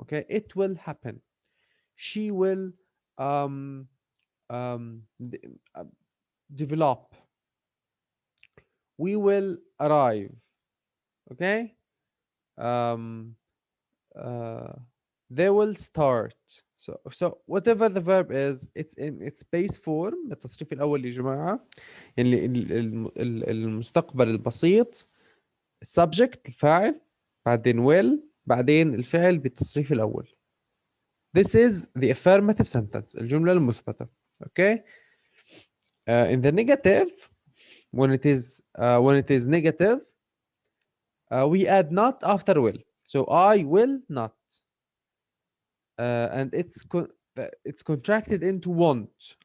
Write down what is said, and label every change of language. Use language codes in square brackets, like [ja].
[en] Okay, it will happen. She will um, um, de- uh, develop. We will arrive. Okay, um, uh, they will start. So whatever the verb is, it's in its base form. [ar] التصريف الأول يا جماعة، يعني المستقبل البسيط، subject الفاعل، بعدين will، بعدين الفعل بالتصريف الأول. [en] This is the affirmative sentence، [ar] الجملة المثبتة. [en] Okay. In the negative, when it is negative, we add not after will. So I will not. And it's contracted into want.